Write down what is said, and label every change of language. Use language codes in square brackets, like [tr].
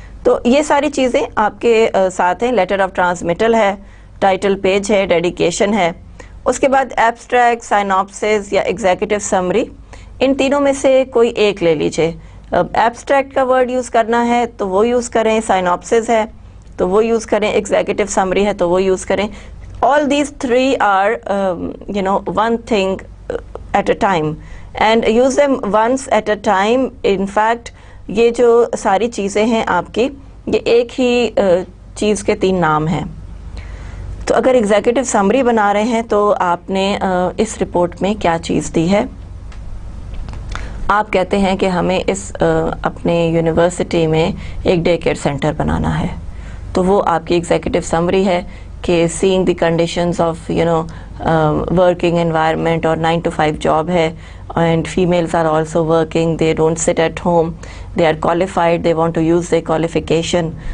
[ur] تو یہ ساری چیزیں آپ کے ساتھ ہیں. لیٹر آف ٹرانسمیٹل ہے, ٹائٹل پیج ہے, ڈیڈیکیشن ہے, اس کے بعد ایبسٹریکٹ, سائنوپسس یا ایگزیکٹو سمری, ان تینوں میں سے کوئی ایک لے لیجئے. ایبسٹریکٹ کا ورڈ یوز کرنا ہے تو وہ یوز کریں, سائنوپسس ہے تو وہ یوز کریں, ایگزیکٹو سمری ہے تو وہ یوز کریں. [en] All these three are one thing at a time and use them once at a time. In fact [ur] یہ جو ساری چیزیں ہیں آپ کی, یہ ایک ہی چیز کے 3 نام ہیں. تو اگر ایگزیکٹو سمری بنا رہے ہیں تو آپ نے اس رپورٹ میں کیا چیز دی ہے. آپ کہتے ہیں کہ ہمیں اس اپنے یونیورسٹی میں ایک ڈے کیئر سینٹر بنانا ہے, تو وہ آپ کی ایگزیکٹو سمری ہے کہ [en] Seeing the conditions of working environment, اور 9 to 5 job ہے, and families are also working, they don't sit at home, they are qualified, they want to use the qualification.